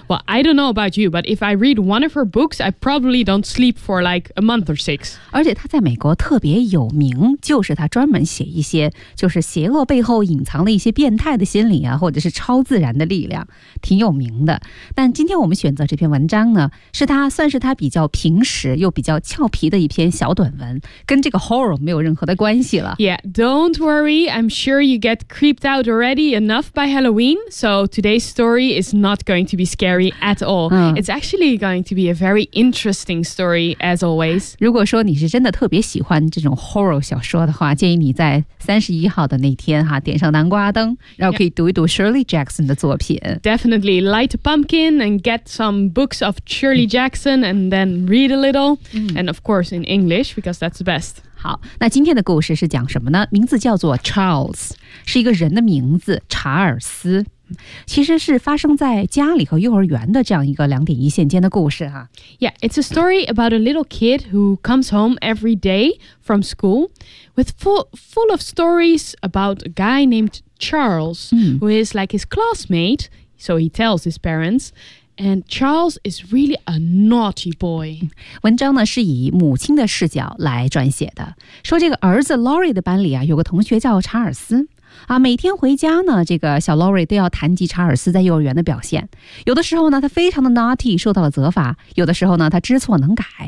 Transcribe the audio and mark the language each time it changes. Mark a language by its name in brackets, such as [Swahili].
[English] Well, I don't know about you, but if I read one of her books, I probably don't sleep for like a month or six. [Chinese] 而且她在美国特别有名，就是她专门写一些就是邪恶背后隐藏了一些变态的心理啊，或者是超自然的力量，挺有名的。但今天我们选择这篇文章呢，是他算是他比较平实又比较俏皮的一篇小短文，跟这个 horror 没有任何的关系了。 [English] Yeah, don't worry, I'm sure you get creeped out already enough by Halloween, so today's story is not going to be scary at all. It's actually going to be a very interesting story as always. [Chinese] 如果说你是真的特别喜欢这种 horror 小说的话，建议你在31号的那天哈点上南瓜灯，然后可以读一读 Shirley Jackson 的作品。 [English] Definitely light a pumpkin and get some books of Shirley Jackson and then read a little. And of course in English because that's the best. [Chinese] 好，那今天的故事是讲什么呢？名字叫做 Charles， 是一个人的名字，查尔斯，其实是发生在家里和幼儿园的这样一个两点一线间的故事啊。 [English] Yeah, it's a story about a little kid who comes home every day from school with full of stories about a guy named Charles, who is like his classmate, so he tells his parents, and Charles is really a naughty boy. [Chinese] 文章呢是以母亲的视角来撰写的，说这个儿子 Laurie 的班里啊，有个同学叫查尔斯。啊，每天回家呢，这个小 Laurie 都要谈及查尔斯在幼儿园的表现。有的时候呢，他非常的 naughty， 受到了责罚；有的时候呢，他知错能改。